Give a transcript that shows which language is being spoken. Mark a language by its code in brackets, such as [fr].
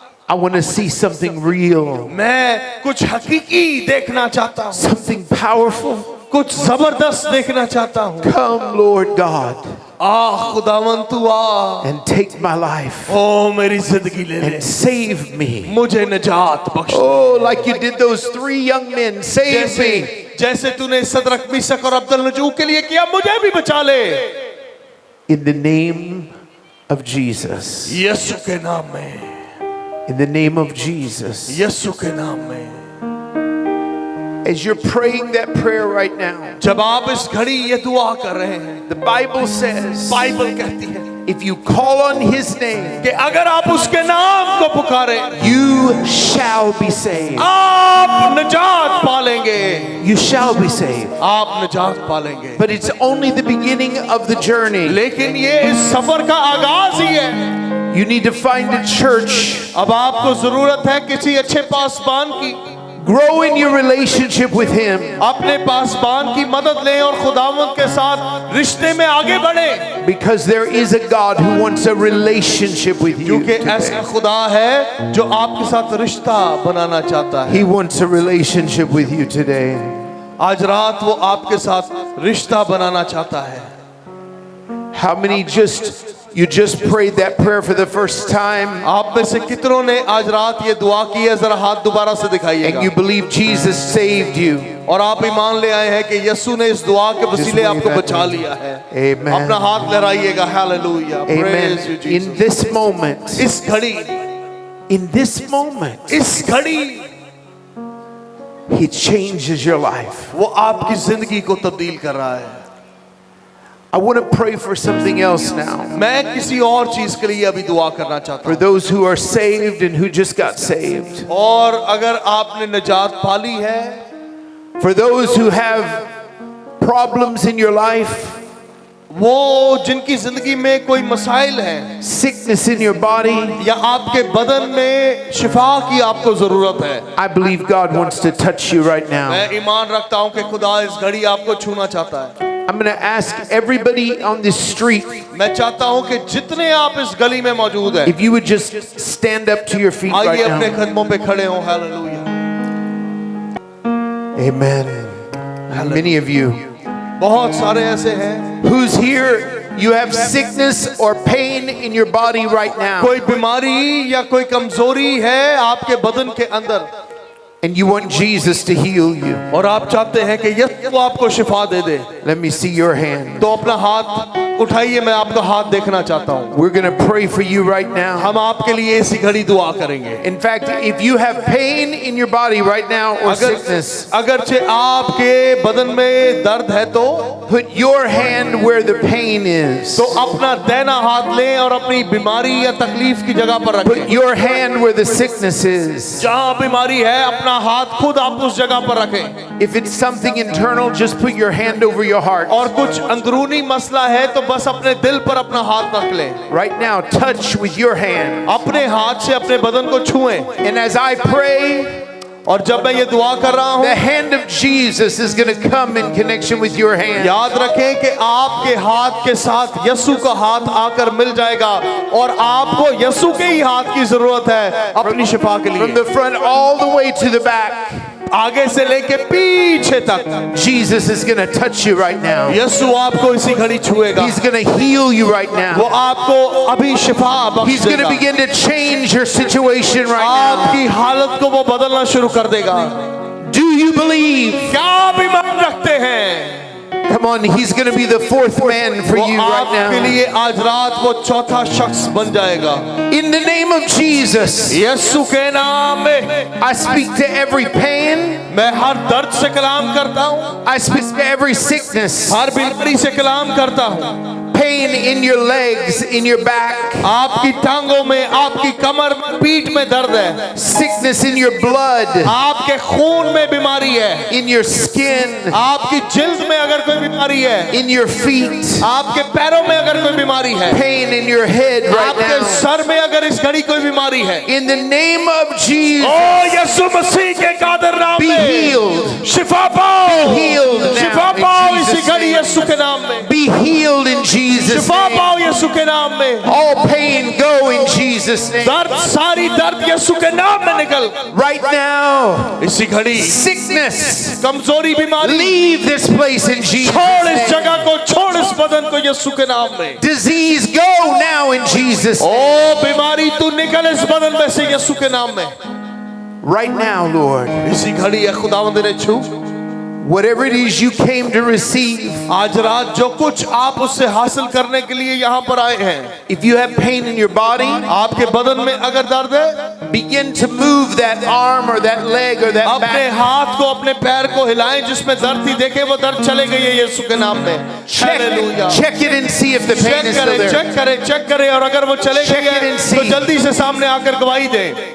[en] I want to see something real, [hi] मैं कुछ हकीकी देखना चाहता हूँ, [en] something powerful. [hi] कुछ जबरदस्त देखना चाहता हूँ। [en] Come, Lord God, [hi] खुदावन तू आ [en] and take my life [hi] ओ मेरी जिंदगी ले ले, [en] and save me. [hi] मुझे निजात बख्श। [en] Oh, like you did those 3 young men, save me. [hi] जैसे तूने सदरक मिशक और अब्दुल नजूर के लिए किया, मुझे भी बचा ले। [en] In the name of Jesus. [hi] यीशु के नाम में, [en] In the name of Jesus. [hi] यीशु के नाम में। [en] As you're praying that prayer right now, [hi] जब आप इस घड़ी ये दुआ कर रहे हैं, [en] the Bible says, [hi] बाइबल कहती है [en] if you call on His name, [hi] कि अगर आप उसके नाम को पुकारे, [en] you shall be saved. [hi] आप निजात पालेंगे, [en] You shall be saved. [hi] आप निजात पालेंगे। [en] But it's only the beginning of the journey. [hi] लेकिन ये इस सफर का आगाज ही है। [en] You need to find a church. [hi] अब आपको जरूरत है किसी अच्छे पासबान की, [en] Grow in your relationship with Him. [hi] अपने पासबान की मदद लें और खुदावंद के साथ रिश्ते में आगे बढ़े, [en] Because there is a God who wants a relationship with you. [hi] क्योंकि ऐसा [en] Today. [hi] खुदा है जो आपके साथ रिश्ता बनाना चाहता है। [en] He wants a relationship with you today. [hi] आज रात वो आपके साथ रिश्ता बनाना चाहता है। [en] How many you just prayed that prayer for the first time [hi] आप में से कितनों ने आज रात ये दुआ की है? जरा हाथ दोबारा से दिखाइएगा। [en] and you believe Jesus saved you? [hi] और आप ईमान ले आए हैं कि यीशु ने इस दुआ के वसीले [en] wave [hi] आपको [en] that [hi] बचा [en] hand. [hi] लिया है। [en] Amen. [hi] अपना हाथ लहराइएगा। Hallelujah, [en] Praise you Amen. In Jesus. this moment, [hi] इस घड़ी, [en] in this moment, [hi] इस घड़ी [en] He changes your life. [hi] वो आपकी जिंदगी को तब्दील कर रहा है। [en] I want to pray for something else now. [hi] मैं किसी और चीज के लिए अभी दुआ करना चाहता [en] For [hi] हूँ। [en] those who are saved and who just got saved. [hi] और अगर आपने निजात पाली है, [en] For those who have problems in your life, [hi] वो जिनकी जिंदगी में कोई मसाइल है [en] sickness in your body, [hi] या आपके बदन में शिफा की आपको जरूरत है, [en] I believe God wants to touch you right now. [hi] मैं ईमान रखता हूँ कि खुदा इस घड़ी आपको छूना चाहता है। [en] I'm going to ask everybody on this street [hi] मैं चाहता हूँ कि जितने आप इस गली में मौजूद हैं, [en] if you would just stand up to your feet [hi] आइए [en] right [hi] अपने [en] now. [hi] कदमों पे खड़े हों। Hallelujah, [en] Amen. Many of you [hi] बहुत सारे ऐसे हैं, [en] who's here, you have sickness or pain in your body right now, [hi] कोई बीमारी या कोई कमजोरी है आपके बदन के अंदर, [en] and you want Jesus to heal you. [hi] और आप चाहते हैं कि यीशु आपको शिफा दे दे, [en] Let me see your hand. [hi] तो अपना हाथ उठाइए। मैं आपका हाथ देखना चाहता हूँ। [en] We're going to pray for you right now. [hi] हम आपके लिए इसी घड़ी दुआ करेंगे। [en] In fact, if you have pain in your body right now or sickness, [hi] अगरचे आपके बदन में दर्द है तो [en] put your hand where the pain is. [hi] तो अपना दाहिना हाथ लें और अपनी बीमारी या तकलीफ की जगह पर [en] Put [hi] रखें। [en] your hand where the sickness is. [hi] जहाँ बीमारी है अपना हाथ खुद आप उस जगह पर रखें। [en] If it's something internal, just put your hand over your heart. [hi] और कुछ अंदरूनी मसला है तो बस अपने दिल पर अपना हाथ रख लें। [en] Right now, touch with your hand. [hi] अपने हाथ से अपने बदन को छुएं। [en] And as I pray, [hi] और जब मैं ये दुआ कर रहा हूँ, [en] the hand of Jesus is going to come in connection with your hand. [hi] याद रखें कि आपके हाथ के साथ यीशु का हाथ आकर मिल जाएगा और आपको यीशु के ही हाथ की जरूरत है अपनी शिफा के [en] From the front all the way to the back, [hi] आगे से लेके पीछे तक [en] Jesus is going to touch you right now. [hi] यीशु आपको इसी घड़ी छुएगा। [en] He's going to heal you right [hi] वो [en] now. [hi] आपको अभी शिफा [en] He's going to [hi] बख्शेगा। [en] begin to change your situation right now. [hi] आपकी हालत को वो बदलना शुरू कर देगा। [en] Do you believe? [hi] क्या आप ईमान रखते हैं? [en] Come on, He's going to be the fourth man for [hi] वो [en] you right [hi] आपके [en] now. [hi] लिए आज रात वो चौथा शख्स बन जाएगा। [en] In the name of Jesus, [hi] यीशु के नाम में [en] I speak to every pain. [hi] मैं हर दर्द से कलाम करता हूँ, [en] I speak to every sickness, [hi] हर बीमारी से कलाम करता हूँ। [en] pain in your legs, in your back, [hi] आपकी टांगों में, आपकी कमर में, पीठ में दर्द है, [en] sickness in your blood, [hi] आपके खून में बीमारी है, [en] in your skin, [hi] आपकी जिल्द में अगर कोई बीमारी है, [en] in your feet, [hi] आपके पैरों में अगर कोई बीमारी है, [en] pain in your head right [hi] आपके [en] now. [hi] सर में अगर इस घड़ी कोई बीमारी है, [en] In the name of Jesus, [hi] ओ यीशु मसीह के कादर नाम [en] be [hi] में [en] healed. [hi] शिफा पाओ, [en] Be healed now [hi] Shifa [en] in [hi] पाओ [en] Jesus' [hi] इसी घड़ी [en] name. [hi] यीशु के नाम में, [en] Be healed in Jesus' [hi] Shifa [en] name. [hi] पाओ यीशु के नाम में। [en] All pain go in Jesus' name. [hi] दर्द, सारी दर्द यीशु के नाम में निकल। [en] Right now, [hi] इसी घड़ी [en] sickness, [hi] कमजोरी, बीमारी [en] leave this place in Jesus' [hi] छोड़ इस [en] name. [hi] जगह को, छोड़ इस बदन को यीशु के नाम में। [en] Disease, go now in Jesus' name. [hi] ओ बीमारी तू निकल इस बदन में से यीशु के नाम में। [en] Right now, Lord, [hi] इसी घड़ी ये खुदावंद ने छू, [en] whatever it is you came to receive, [hi] आज रात जो कुछ आप उससे हासिल करने के लिए यहाँ पर आए हैं, [en] if you have pain in your body, [hi] आपके बदन में अगर दर्द है, [en] begin to move that arm or that leg or that [hi] अपने [en] back. [hi] हाथ को अपने पैर को हिलाएं जिसमें दर्द थी, देखें वो दर्द चले गई है यीशु के नाम में। Hallelujah. [en] Check it and see if the pain is still there. [hi] Check करें और अगर वो चले [en] Check [hi] गई [en] it [hi] है [en] and see. [hi] तो जल्दी से सामने आकर गवाही दें।